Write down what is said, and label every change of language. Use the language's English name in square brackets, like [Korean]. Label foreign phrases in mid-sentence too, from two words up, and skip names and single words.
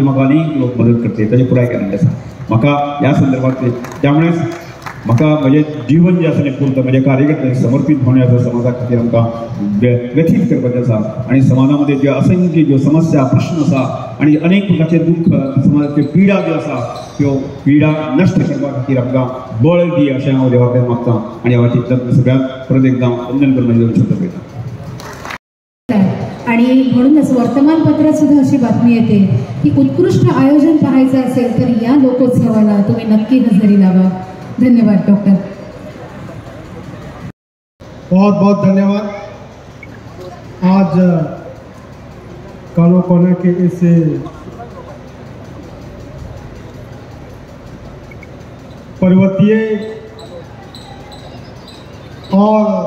[Konkani] म्हाका अनेक लोक मदत करतले ताची पुराय केल्ली आसा म्हाका ह्या संदर्भांत त्यामुळे म्हाका म्हजें जीवन जें आसा तें पूर्ण म्हज्या कार्यकर्त्यांक समर्पीत होणे आसा समाजा खातीर आमकां व्यतीत करपाचें आसा आनी समाजामध्ये ज्यो असंख्य ज्यो समस्या प्रश्न आसा आनी अनेक प्रकारचे दुख्ख समाजाच्यो पिडा ज्यो आसा त्यो पिडा नश्ट करपा खातीर आमकां बळ दी अशें हांव देवा कडेन मागतां आनी हांव चिंतन सगळ्यांक परत एकदां वंदन करून म्हजे दोन शब्द पळयता। [Marathi] आणि म्हणूनच वर्तमानपत्रात सुद्धा अशी बातमी येते की उत्कृष्ट आयोजन पाहायचं असेल तर या लोकोत्सवाला तुम्ही नक्की हजेरी लावा। धन्यवाद डॉक्टर। [Hindi] बहुत बहुत धन्यवाद। आज कालो कोना के इस पर्वतीय और